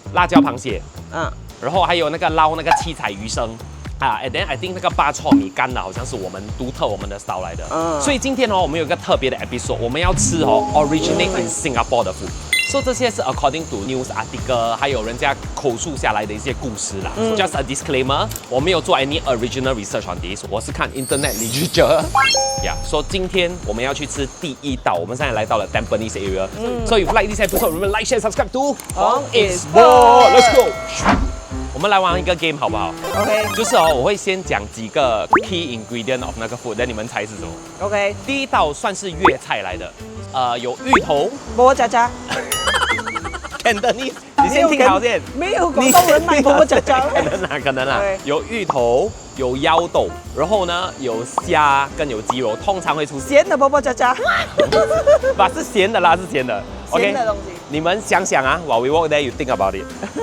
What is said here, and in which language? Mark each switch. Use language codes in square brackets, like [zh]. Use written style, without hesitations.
[zh] 辣椒螃蟹，然后还有那个捞那个七彩鱼生。 [en] and then I think [zh] 那个巴错米干的好像是我们独特我们的 style 来的。所以今天我们有一个特别的 episode， 我们要吃 [en] originate in Singapore [zh] 的 food。 So 这些是 [en] according to news article， [zh] 还有人家口述下来的一些故事啦。 [en] Just a disclaimer， [zh] 我没有做 [en] any original research on this， [zh] 我是看 [en] internet literature。 [zh] So 今天我们要去吃第一道，我们现在来到了 Tampines area。 [en] So if you like this episode， remember like share subscribe to Hong Spot。Let's go。 [zh] 我们来玩一个 game 好不好？OK，就是我会先讲几个 [en] key ingredient of [zh] 那个 food， 你们猜是什么？OK，第一道算是粤菜来的，有芋头。波波喳喳。 Cantonese， 你先听好先。没有广东人卖波波喳喳。可能啦。有芋头，有腰豆，然后呢有虾跟有鸡肉，通常会出咸的波波喳喳。吧，是咸的啦，是咸的。咸的东西。你们想想啊 [en] ，while we walk there, you think about it 。